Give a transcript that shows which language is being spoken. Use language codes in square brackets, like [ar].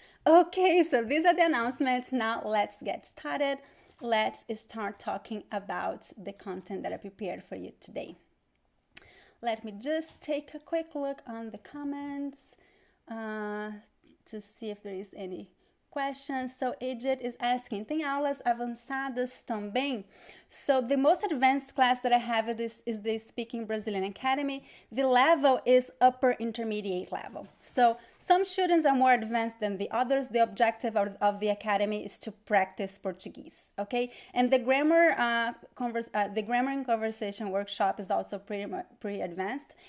[en] Okay, so these are the announcements. Now let's get started. Let's start talking about the content that I prepared for you today. Let me just take a quick look on the comments to see if there is any question. So Edith is asking, [pt] tem aulas avançadas também? [en] So the most advanced class that I have is the Speaking Brazilian Academy. The level is upper intermediate level. So some students are more advanced than the others. The objective of the academy is to practice Portuguese, okay? And the grammar and conversation workshop is also pretty advanced.